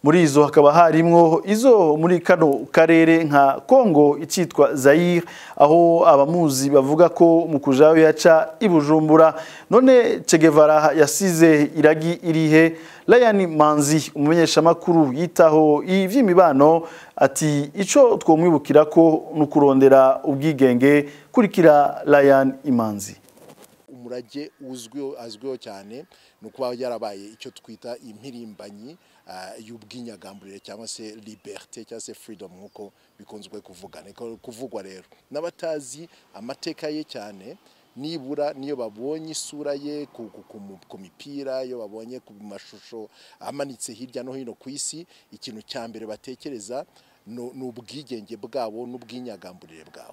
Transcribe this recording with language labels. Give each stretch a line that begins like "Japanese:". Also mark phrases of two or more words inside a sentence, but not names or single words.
Rundi: Muri izo hakaba harimwo izo muri kano karere nka Congo icitwa Zaire, aho abamuzi bavuga ko mu kujayo yaca ibujumbura. None Che Guevara yasize iragi irihe? Layani Manzi, umumenyesha makuru yitaho ivy'imibano, ati ico twomwibukira ko nukurondera ubwigenge. Kurikira Layani Manzi.
Kinyarwanda: Umurage azwiho cyane nukuba yarabaye icyo twita impirimbanyi y'ubwinyagamburire cyangwa se liberté cyangwa se freedom nkuko bikunzwe kuvugwa. Rero n'abatazi amateka ye cyane, nibura niyo babonye isura ye ku mipira, iyo babonye ku mashusho amanitse hirya no hino ku isi, ikintu cya mbere batekereza n'ubwigenge bwabo n'ubwinyagamburire bwabo.